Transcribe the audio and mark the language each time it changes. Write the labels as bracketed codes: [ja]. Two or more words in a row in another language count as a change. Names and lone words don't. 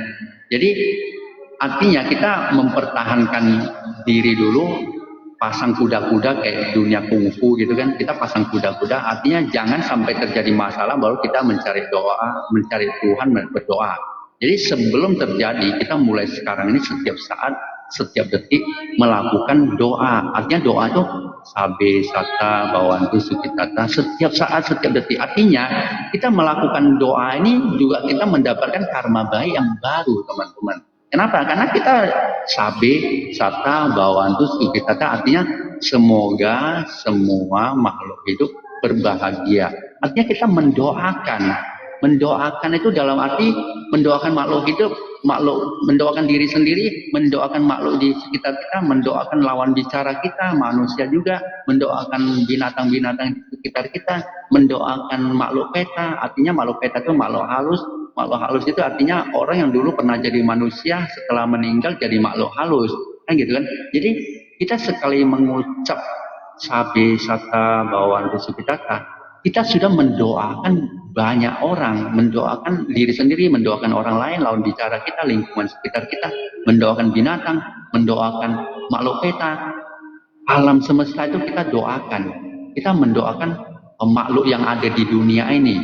[id] Jadi artinya kita mempertahankan diri dulu, pasang kuda-kuda kayak dunia kungfu gitu kan. Kita pasang kuda-kuda, artinya jangan sampai terjadi masalah baru kita mencari doa, mencari Tuhan, berdoa. Jadi sebelum terjadi, kita mulai sekarang ini setiap saat, setiap detik melakukan doa. Artinya doa itu [pi] sabe sata bawantu sukitata, [id] setiap saat, setiap detik. Artinya kita melakukan doa ini juga kita mendapatkan karma baik yang baru teman-teman. Kenapa? Karena kita [pi] sabe sata bawantu sukitata, [id] artinya semoga semua makhluk hidup berbahagia. Artinya kita mendoakan itu dalam arti mendoakan makhluk hidup, mendoakan diri sendiri, mendoakan makhluk di sekitar kita, mendoakan lawan bicara kita, manusia juga, mendoakan binatang-binatang di sekitar kita, mendoakan makhluk peta. Artinya makhluk peta itu makhluk halus. Makhluk halus itu artinya orang yang dulu pernah jadi manusia setelah meninggal jadi makhluk halus, kan gitu kan. Jadi kita sekali mengucap [pi] sabe sata bawantu sukitata, [id] kita sudah mendoakan banyak orang, mendoakan diri sendiri, mendoakan orang lain, lawan bicara kita, lingkungan sekitar kita, mendoakan binatang, mendoakan makhluk peta, alam semesta itu kita doakan. Kita mendoakan makhluk yang ada di dunia ini.